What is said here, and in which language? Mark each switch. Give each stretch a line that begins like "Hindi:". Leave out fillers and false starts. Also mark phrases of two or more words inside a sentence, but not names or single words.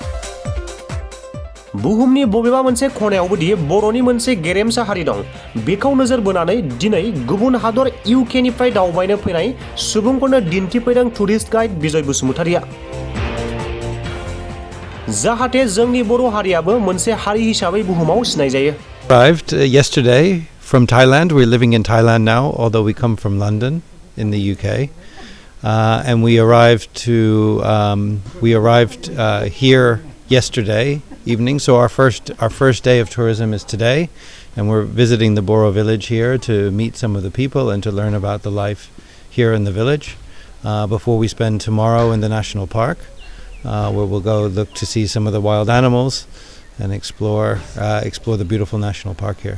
Bodo: बुहुमनि बबेबा मोनसे खनायावबो दि बर'नि मोनसे गेरेमसा हारि दं, बेखौ नोजोर बोनानै दिनै गुबुन हादर UKनिफ्राय दावबायनो फैनाय सुबुंफोरनो दिन्थिफैदों टुरिस्ट गाइड बिजय बसुमतारीया। जाहाथे जोंनि बर' हारियाबो मोनसे हारि हिसाबै बुहुमाव सिनायजायो।
English: Arrived yesterday from Thailand. We're living in Thailand now, although we come from London in the UK. And we arrived here yesterday evening. So our first day of tourism is today, and we're visiting the Boro village here to meet some of the people and to learn about the life here in the village before we spend tomorrow in the national park, where we'll go look to see some of the wild animals and explore the beautiful national park here.